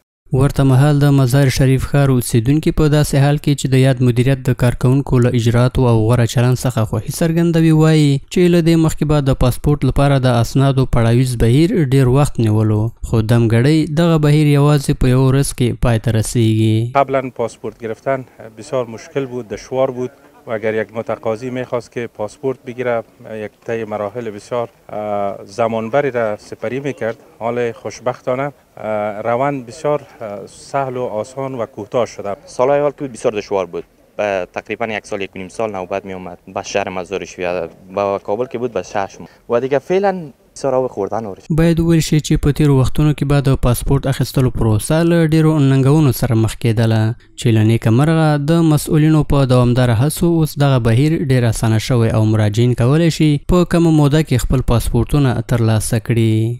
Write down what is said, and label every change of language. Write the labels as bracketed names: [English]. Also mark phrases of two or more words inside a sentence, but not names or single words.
[Pashto] ورته مهال د مزار شریف ښار اوسیدونکي په داسې حال کې چې د یاد مدیریت د کارکوونکو له اجراتو او غوره چلند څخه خوښي څرګندوي وایي چې له دې مخکې به د پاسپورت لپاره د اسنادو پړاویز بهیر ډېر وخت نیولو، خو دمګړی دغه بهیر یوازې په یو ورځ کې پای ته رسیږي. [Persian] قبلا پاسپورت گرفتن بسیار مشکل بود، دشوار بود و اگر یک متقاضی میخواست که پاسپورت بگیره یک طی مراحل بسیار زمانبری را سپری میکرد. حال خوشبختانه روند بسیار سهل و آسان و کوتاه شده. سالهای اول که بود بسیار دشوار بود، تقریبا 1 سال 1.5 سال نوبت می اومد به شهر مزار شریف، با کابل که بود به شهر و دیگه فعلا [Pashto] باید وویل شي چې په تیرو وختونو کې به د پاسپورت اخیستلو پروسه له ډیرو ننګونو سره مخ کېدله چې له نیکه مرغه د مسؤلینو په دوامداره هڅو اوس دغه بهیر ډیر اسانه شوی او مراجعین کولی شي په کمه موده کې خپل پاسپورتونه ترلاسه کړي.